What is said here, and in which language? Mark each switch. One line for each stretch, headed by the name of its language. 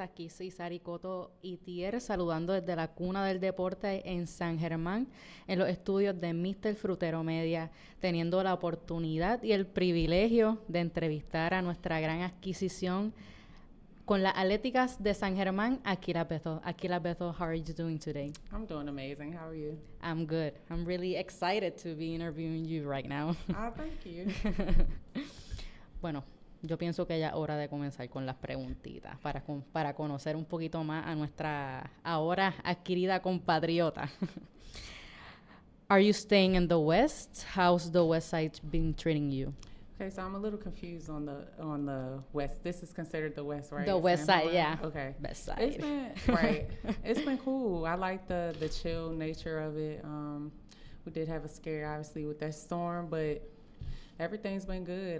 Spanish: Aquí soy Sari Coto Itier, saludando desde la cuna del deporte en San Germán, en los estudios de Mr. Frutero Media, teniendo la oportunidad y el privilegio de entrevistar a nuestra gran adquisición con las Atléticas de San Germán, Akilah Bethel.
English: Akilah Bethel, how are you doing today? I'm doing amazing. How are you? I'm good. I'm really excited to be interviewing you right now. Thank you.
Spanish: Bueno, yo pienso que ya es hora de comenzar con las preguntitas para conocer un poquito más a nuestra ahora adquirida compatriota.
English: Are you staying in the West? How's the West Side been treating you? Okay, so I'm a little confused on the West. This is considered the West, right? The West Side, yeah. Okay. West Side. It's been right. It's been cool. I like the chill nature of it. We did have a scare, obviously, with that storm, but everything's been good.